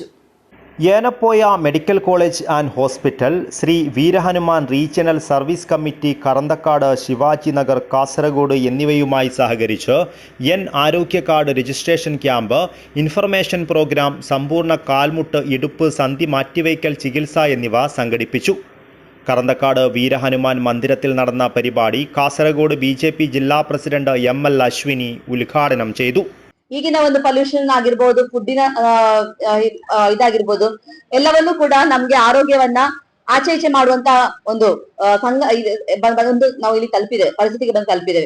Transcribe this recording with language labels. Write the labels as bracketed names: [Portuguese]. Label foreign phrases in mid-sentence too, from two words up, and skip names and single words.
[Malayalam] ഏനപ്പോയ മെഡിക്കൽ കോളേജ് ആൻഡ് ഹോസ്പിറ്റൽ, ശ്രീ വീരഹനുമാൻ റീജിയണൽ സർവീസ് കമ്മിറ്റി കറന്തക്കാട്, ശിവാജി നഗർ, കാസർഗോഡ് എന്നിവയുമായി സഹകരിച്ച് ആരോഗ്യ കാർഡ് രജിസ്ട്രേഷൻ ക്യാമ്പ്, [English] information program, [Malayalam] സമ്പൂർണ്ണ കാൽമുട്ട്, ഇടുപ്പ്, സന്ധി മാറ്റിവയ്ക്കൽ ചികിത്സ എന്നിവ സംഘടിപ്പിച്ചു. കറന്തക്കാട് വീരഹനുമാൻ മന്ദിരത്തിൽ നടന്ന പരിപാടി [Kannada] ಕಾಸರಗೋಡು BJP ಜಿಲ್ಲಾ ಪ್ರೆಸಿಡೆಂಟ್ ML ಅಶ್ವಿನಿ ಉದ್ಘಾಟನೆ [Malayalam] ചെയ്തു. [Kannada] ಈಗಿನ ಒಂದು ಪೊಲ್ಯೂಷನ್ ಆಗಿರ್ಬೋದು, ಫುಡ್ಡಿನ ಇದಾಗಿರ್ಬೋದು, ಎಲ್ಲವನ್ನೂ ಕೂಡ ನಮ್ಗೆ ಆರೋಗ್ಯವನ್ನ ಆಚೆ ಈಚೆ ಮಾಡುವಂತ ಒಂದು ನಾವು ಇಲ್ಲಿ ತಲುಪಿದ್ದೇವೆ, ಪರಿಸ್ಥಿತಿಗೆ ಬಂದು ತಲುಪಿದ್ದೇವೆ.